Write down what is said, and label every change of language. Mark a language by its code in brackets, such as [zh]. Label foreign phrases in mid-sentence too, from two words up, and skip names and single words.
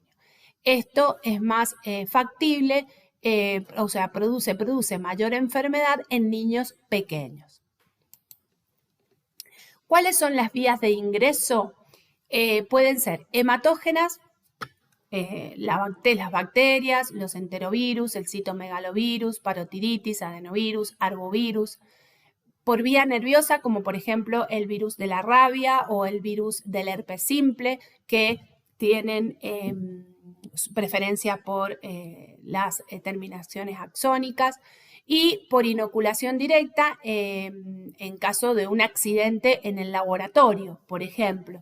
[es] Esto es más factible, o sea, produce mayor enfermedad en niños pequeños. ¿Cuáles son las vías de ingreso? Pueden ser hematógenas, las bacterias, los enterovirus, el citomegalovirus, parotiditis, adenovirus, arbovirus. Por vía nerviosa, como por ejemplo el virus de la rabia o el virus del herpes simple, que tienen preferencia por las terminaciones axónicas. y por inoculación directa en caso de un accidente en el laboratorio, por ejemplo.